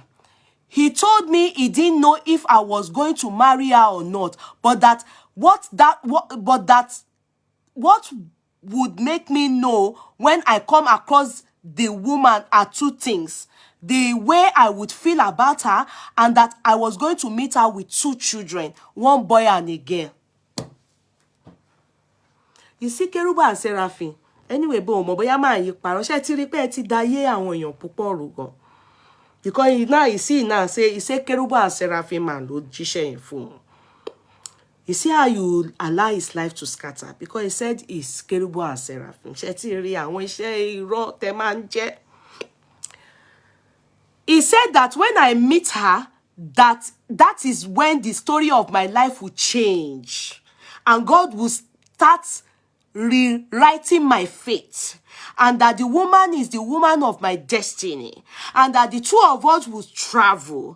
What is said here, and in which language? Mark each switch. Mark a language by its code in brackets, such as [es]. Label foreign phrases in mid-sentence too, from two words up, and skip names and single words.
[en] He told me he didn't know if I was going to marry her or not, but what would make me know when I come across the woman are two things: the way I would feel about her, and that I was going to meet her with two children, one boy and a girl. You see, Kerubu and Seraphim. Anyway, [yo] bo mo bóyá máa yí parọ́ ṣé ti rí pé ẹ ti dayé àwọn èèyàn púpọ̀ rú gan. [en] Because now you see now say Kerubu and Seraphim man [yo] ló jíṣẹ́ yẹn fún. [en] You see how you allow his life to scatter because he said it's Kerubu and Seraphim. [yo] Ṣé ti rí àwọn iṣẹ́ irọ́ tẹ́ máa ń jẹ. [en] He said that when I meet her, that is when the story of my life will change and God will start rewriting my fate, and that the woman is the woman of my destiny, and that the two of us will travel.